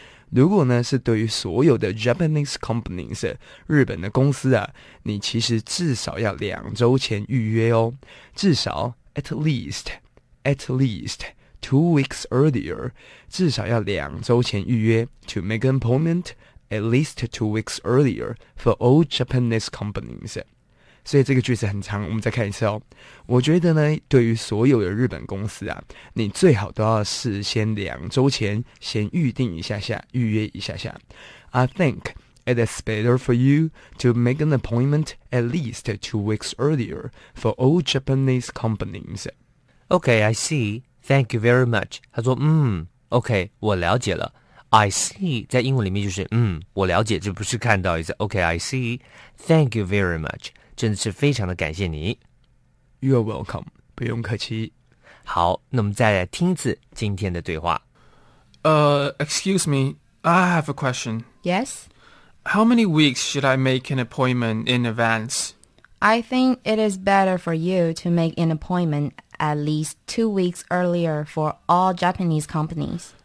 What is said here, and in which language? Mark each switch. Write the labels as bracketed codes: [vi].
[zh] 如果呢是对于所有的 [en] Japanese companies [zh] 日本的公司啊，你其实至少要2周前预约哦，至少 [en] at least 2 weeks earlier， [zh] 至少要2周前预约 [en] to make an appointment at least 2 weeks earlier for all Japanese companies。 [zh] 所以这个句子很长，我们再看一次哦。我觉得呢，对于所有的日本公司啊，你最好都要事先2周前先预定一下下，预约一下下。 [en] I think it is better for you to make an appointment at least 2 weeks earlier for all Japanese companies. Okay, I see. Thank you very much. [zh] 他说，okay, 我了解了。 [en] I see, [zh] 在英文里面就是，我了解，这不是看到一次。 [en] Okay, I see. Thank you very much. [zh] 真的是非常的感谢你。 [en] You're welcome, [zh] 不用客气。好，那么再来听一次今天的对话。 [en] Excuse me, I have a question. Yes? How many weeks should I make an appointment in advance? I think it is better for you to make an appointment at least 2 weeks earlier for all Japanese companies.